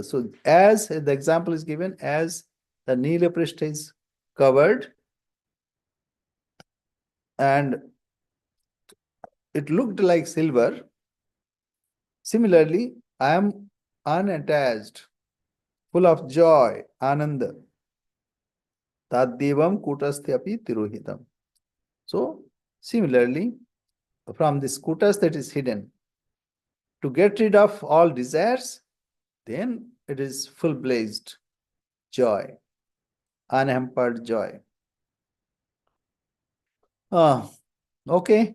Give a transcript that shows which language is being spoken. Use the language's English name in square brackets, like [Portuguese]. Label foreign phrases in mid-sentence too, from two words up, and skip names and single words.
[English] So as the example is given, as the [Sanskrit] नीलपृष्ठ [English] is covered and it looked like silver, similarly, I am unattached, full of joy, ananda. [Sanskrit] तद्देवं कूटस्थापि तिरोहितम्. [English] So, similarly, from this kutas that is hidden, to get rid of all desires, then it is full blazed joy, unhampered joy. Okay.